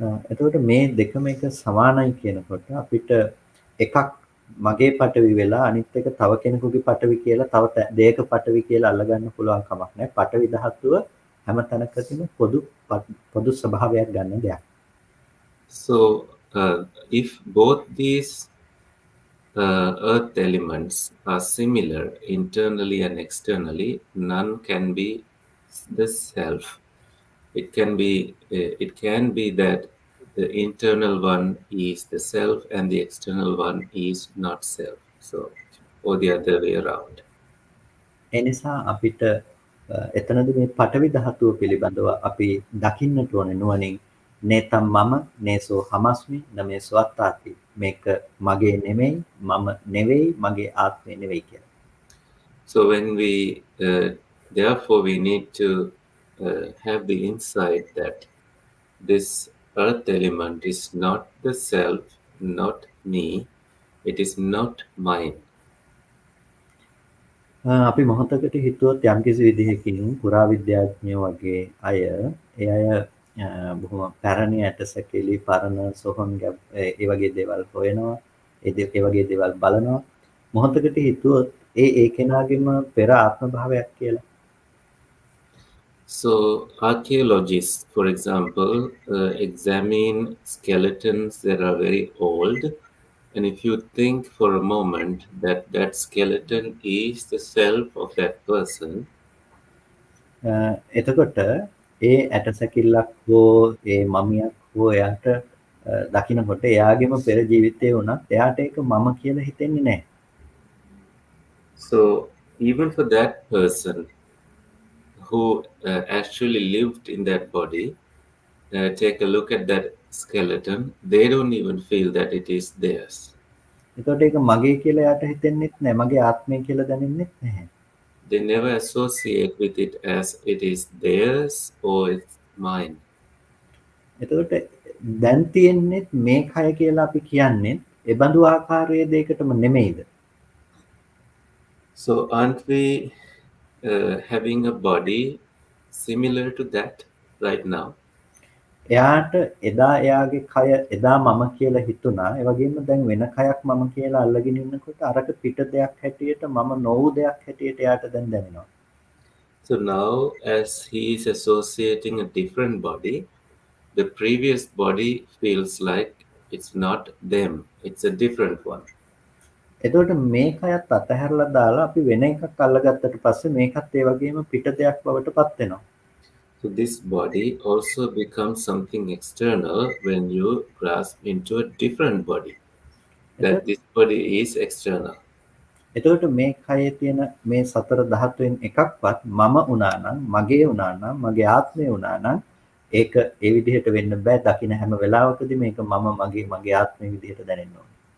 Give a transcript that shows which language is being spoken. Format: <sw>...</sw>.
<si>එතකොට මේ දෙකම එක සමානයි කියනකොට අපිට එකක් මගේ පටවි වෙලා අනිත් එක තව කෙනෙකුගේ පටවි කියලා තව දෙයක පටවි කියලා අල්ලගන්න පුළුවන් කමක් නැහැ. පටවි ධාතුව හැම තැනකදීම පොදු ස්වභාවයක් ගන්න දෙයක්.</si> <en>So if both these earth elements are similar internally and externally, none can be the self. It can be that the internal one is the self and the external one is not self. So, or the other way around.</en> <si>එනිසා අපිට එතනදී මේ පටවි ධාතුව පිළිබඳව අපි දකින්නට ඕනේ නුවණින්</si> <pi>නේතම් මම නේසෝ හමස්මි නමේසෝ අත්තාති</pi> <si>මේක මගේ නෙමෙයි මම නෙවෙයි මගේ ආත්මය නෙවෙයි කියලා.</si> <en>So when we therefore we need to have the insight that this earth element is not the self, not me, it is not mine.</en> <si>අපි මොහොතකට හිතුවොත් යම්කිසි විදිහකින් පුරා විද්‍යාඥයෝ වගේ අය ඒ අය බොහොම පැරණි ඇටසැකිලි පරණ සොහොන් ඒ වගේ දේවල් හොයනවා ඒ වගේ දේවල් බලනවා මොහොතකට හිතුවොත් ඒ කෙනාගේම පෙර ආත්ම භාවයක් කියලා.</si> <en>So archaeologists, for example, examine skeletons that are very old. And if you think for a moment that that skeleton is the self of that person,</en> <si>එතකොට ඒ ඇටසැකිල්ලක් හෝ ඒ මමියක් හෝ එයාට දකින්නකොට එයාගේම පෙර ජීවිතේ වුණත් එයාට ඒක මම කියලා හිතෙන්නේ නැහැ.</si> <en>So even for that person who actually lived in that body, take a look at that skeleton, they don't even feel that it is theirs.</en> <si>එතකොට ඒක මගේ කියලා යාට හිතෙන්නෙත් නැහැ මගේ ආත්මය කියලා දැනෙන්නෙත් නැහැ.</si> <en>They never associate with it as it is theirs or it's mine.</en> <si>එතකොට දැන් තියෙන්නේ මේ කය කියලා අපි කියන්නේ ඒ බඳු ආකාරයේ දෙයකටම නෙමෙයිද?</si> <en>So aren't we having a body similar to that right now?</en> <si>එයාට එදා එයාගේ කය එදා මම කියලා හිතුණා. ඒ වගේම දැන් වෙන කයක් මම කියලා අල්ලගෙන ඉන්නකොට අරක පිට දෙයක් හැටියට මම නොවු දෙයක් හැටියට එයාට දැන් දැනෙනවා.</si> <en>So now as he is associating a different body, the previous body feels like it's not them, it's a different one.</en> <si>එතකොට මේකයත් අතහැරලා දාලා අපි වෙන එකක් අල්ලගත්තට පස්සේ මේකත් ඒ වගේම පිට දෙයක් බවට පත් වෙනවා.</si> <en>So this body also becomes something external when you grasp into a different body. That</en> <si>එතකොට</si> <en>this body is external.</en> <si>එතකොට මේ කයේ තියෙන මේ සතර ධාතුවෙන් එකක්වත් මම වුණා නම්, මගේ වුණා නම්, මගේ ආත්මය වුණා නම් ඒක ඒ විදිහට වෙන්න බෑ. දකින්න හැම වෙලාවකදී මේක මම මගේ ආත්මය විදිහට දැනෙන්න ඕනේ.</si>